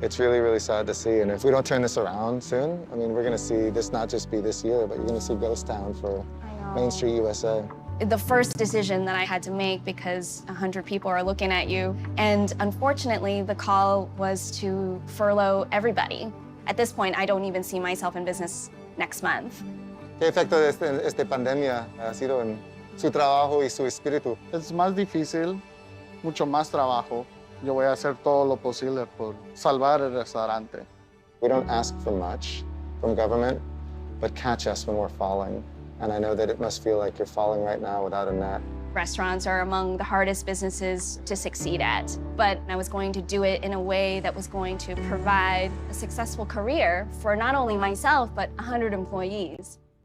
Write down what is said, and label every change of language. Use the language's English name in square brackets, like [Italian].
[English] It's really, really sad to see. And if we don't turn this around soon, we're going to see this not just be this year, but you're going to see ghost town for Main Street USA. The first decision that I had to make, because 100 people are looking at you, and unfortunately, the call was to furlough everybody. At this point, I don't even see myself in business next month. [Spanish] ¿Qué efecto de esta pandemia ha sido en su trabajo y su espíritu? Es más difícil, mucho más trabajo. Yo voy a hacer todo lo posible por salvar el restaurante. [English] We don't ask for much from government, but catch us when we're falling. And I know that it must feel like you're falling right now without a net. Restaurants are among the hardest businesses to succeed at, but I was going to do it in a way that was going to provide a successful career for not only myself, but 100 employees.